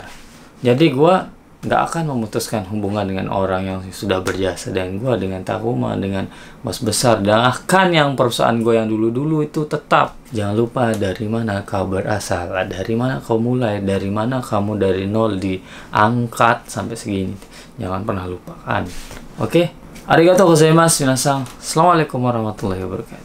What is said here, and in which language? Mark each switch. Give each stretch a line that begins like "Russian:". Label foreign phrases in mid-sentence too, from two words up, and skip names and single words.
Indonesian: Jadi gue nggak akan memutuskan hubungan dengan orang yang sudah berjasa dengan gue, dengan Takuma, dengan bos besar, dan akan yang perusahaan gue yang dulu-dulu itu tetap. Jangan lupa dari mana kau berasal, dari mana kau mulai, dari mana kamu dari nol diangkat sampai segini. Jangan pernah lupakan. Oke?
Japanese: ありがとうございます皆さん.
Arabic: السلام عليكم ورحمة الله وبركاته.